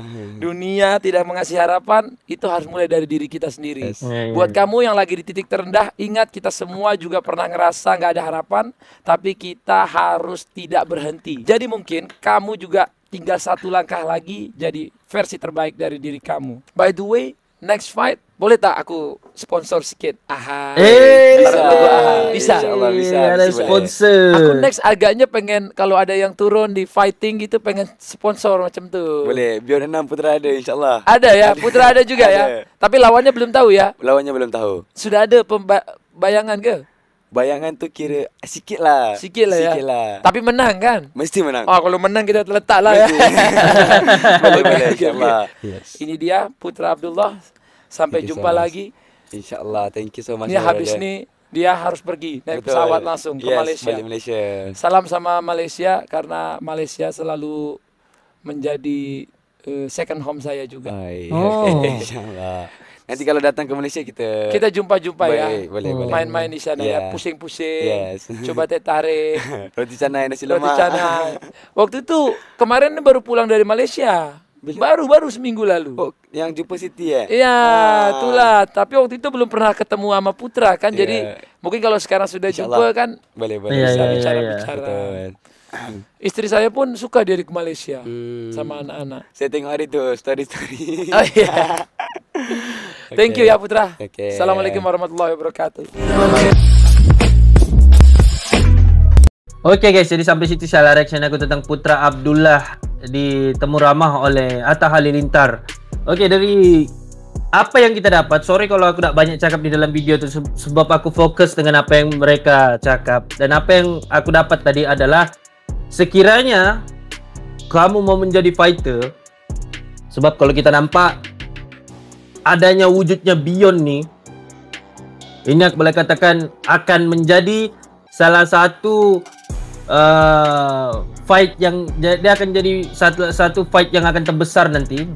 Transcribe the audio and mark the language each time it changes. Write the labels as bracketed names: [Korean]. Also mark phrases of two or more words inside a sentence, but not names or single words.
[Indonesian] Dunia tidak mengasih harapan, itu harus mulai dari diri kita sendiri. [English] Yes. [Indonesian] Buat kamu yang lagi di titik terendah, ingat kita semua juga pernah ngerasa nggak ada harapan, tapi kita harus tidak berhenti. Jadi mungkin kamu juga tinggal satu langkah lagi jadi versi terbaik dari diri kamu. [English] By the way, next fight [Malay] boleh tak aku sponsor sedikit? [Indonesian] Bisa. Insyaallah bisa. Ada sponsor. Aku next agaknya pengen kalau ada yang turun di fighting gitu pengen sponsor macam tuh. [Malay] Boleh. Beyond 6 Putra ada insya-Allah. [Indonesian] Ada ya, Putra ada juga ya. Tapi lawannya belum tahu ya. Lawannya belum tahu. [Malay] Sudah ada bayangan ke? Bayangan tu kira sikit lah [Indonesian] ya. Tapi menang kan? [Malay] Mesti menang. Oh, kalau menang kita terletak lah ya. Boleh insya-Allah. [Indonesian] Yes. Ini dia Putra Abdullah. Sampai jumpa lagi. InsyaAllah. [English] Thank you so much. [Indonesian] Ini habis ni dia harus pergi naik pesawat langsung ke Malaysia. [Malay] Balik Malaysia. [Indonesian] Salam sama Malaysia karena Malaysia selalu menjadi second home saya juga. InsyaAllah. [Malay] Nanti kalau datang ke Malaysia kita jumpa-jumpa ya. Boleh. Main-main di sana ya, pusing-pusing. Yes. [Indonesian] Coba teh tarik. [Malay] Roti canai, nasi lemak. Roti canai. [Indonesian] Waktu itu kemarin baru pulang dari Malaysia. Baru seminggu lalu. Oh, yang jumpa Siti ya? Iya, itulah. Tapi waktu itu belum pernah ketemu sama Putra kan. Jadi mungkin kalau sekarang sudah jumpa kan boleh bisa bicara-bicara. Istri saya pun suka dia ke Malaysia sama anak-anak. [Malay] Saya tengok hari tu story. [Indonesian] Oh iya. [English] Thank you [Indonesian] ya Putra. [Arabic] Assalamualaikum warahmatullahi wabarakatuh. [Malay] Oke guys, jadi sampai situ salah reaction aku tentang Putra Abdullah ditemu ramah oleh Atta Halilintar. Oke, dari apa yang kita dapat, sorry kalau aku tak banyak cakap di dalam video itu sebab aku fokus dengan apa yang mereka cakap. Dan apa yang aku dapat tadi adalah sekiranya kamu mau menjadi fighter, sebab kalau kita nampak adanya wujudnya Beyond nih, ini aku boleh katakan akan menjadi salah satu fight yang dia akan jadi satu fight yang akan terbesar nanti.